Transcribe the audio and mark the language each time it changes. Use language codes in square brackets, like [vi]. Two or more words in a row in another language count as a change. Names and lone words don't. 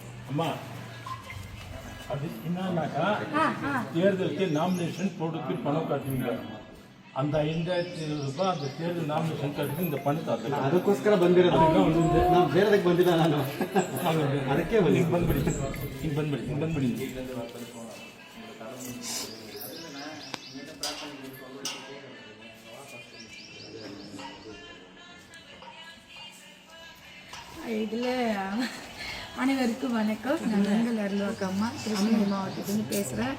[ta] அம்மா அது என்னன்னாக்கா தேர்தலுக்கு நாமினேஷன் போடுறதுக்கு பணம் காட்டுவீங்க அந்த 5000 ರೂಪಾಯಿ அந்த தேர்தல் நாமினேஷன் ಕಟ್ಟಿಗೆ இந்த ಪಣತ [kn] ಅದಕ್ಕೋಸ್ಕರ ಬಂದಿರೋದು ನಾವು ಬೇರೆದಕ್ಕೆ ಬಂದಿಲ್ಲ ನಾನು ಅದಕ್ಕೆ ಬಂದ್ಬಿಡಿ [ta] இதில் அனைவருக்கும் வணக்கம். நான் உங்கள் அருள்வாக்கு அம்மா கிருஷ்ணகிரி மாவட்டத்துலேருந்து பேசுகிறேன்.